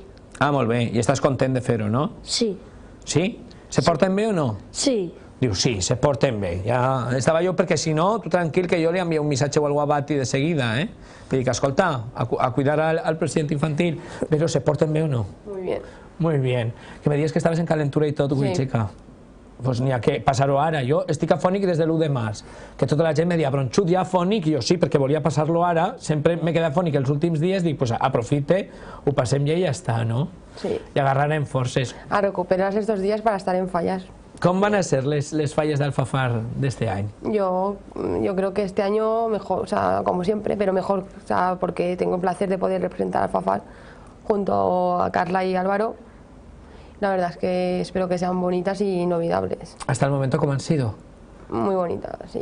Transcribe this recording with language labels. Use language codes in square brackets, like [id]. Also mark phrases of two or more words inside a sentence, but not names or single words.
[ca] Ah, molt bé, i estàs content de fer-ho, no? Sí, Sí? Se porten bé o no? sí. Diu, sí, se porten bé. Ja estava jo perquè si no, tu tranquil, que jo li envio un missatge al Bati de seguida, Li dic, escolta, a cuidar al president infantil, però se porten bé o no? [es] Muy bien. Muy bien. [ca] Que me dius que estaves en calentura i tot, avui, Sí. xica. Pues n'hi ha que passar-ho ara. Jo estic afònic des de l'1 de març, que tota la gent me dia, Bronxut, ja afònic, i jo sí, perquè volia passar-lo ara, sempre m'he quedat afònic els últims dies, dic, pues aprofite, ho passem ja i ja està, no? Sí. I agarrarem forces. [es] A recuperar estos días para estar en fallas. [ca] Com van a ser les falles d'Alfafar d'este any? [es] Yo creo que este año mejor, o sea, como siempre, pero mejor, o sea, porque tengo el placer de poder representar al Fafar junto a Carla y Álvaro. La verdad es que espero que sean bonitas y inolvidables. Hasta el momento, ¿cómo han sido? Muy bonitas. Y